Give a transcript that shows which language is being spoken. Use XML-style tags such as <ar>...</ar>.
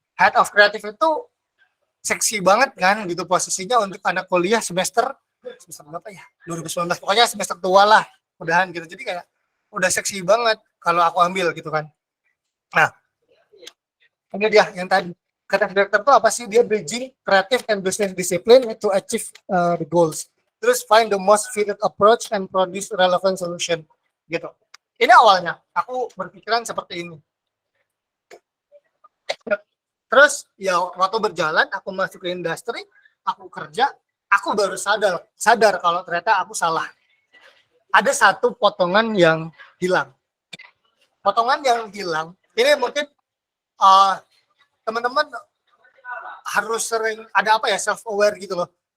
<id>Head of creative itu seksi banget kan gitu posisinya untuk anak kuliah semester berapa ya, 2019, pokoknya semester tua lah mudahan gitu. Jadi kayak udah seksi banget kalau aku ambil gitu kan. Nah ini dia yang tadi, creative director itu apa sih? Dia</id> <en>bridging creative and business discipline to achieve the goals, terus find the most fitted approach and produce relevant solution gitu.</en> <id>Ini awalnya aku berpikiran seperti ini. Terus ya waktu berjalan, aku masuk ke industri, aku kerja, aku baru sadar kalau ternyata aku salah. Ada satu potongan yang hilang. Potongan yang hilang, ini mungkin teman-teman harus sering ada apa ya, self aware gitu loh.</id>